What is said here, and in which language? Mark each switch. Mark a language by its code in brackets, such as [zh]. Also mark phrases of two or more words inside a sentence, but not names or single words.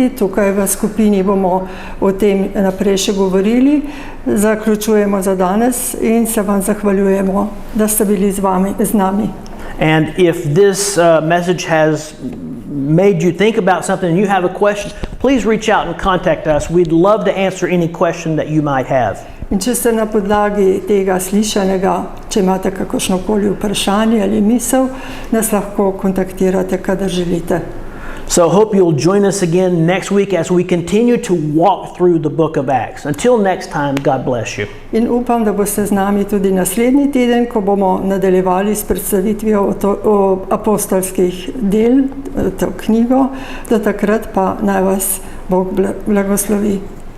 [sl] Tukaj v skupini bomo o tem naprej še govorili. Zaključujemo za danes in se vam zahvaljujemo, da ste bili z nami. [en] And if this message has made you think about something and you have a question, please reach out and contact us. We'd love to answer any question that you might have. [sl] In če ste na podlagi tega slišanega, če imate kakršnokoli vprašanje ali misel, nas lahko kontaktirate, kadar želite. [en] So hope you'll join us again next week as we continue to walk through the book of Acts. Until next time, God bless you. [sl] In upam, da boste z nami tudi naslednji teden, ko bomo nadaljevali s predstavitvijo o apostolskih del, to knjigo. Do takrat pa naj vas Bog blagoslovi.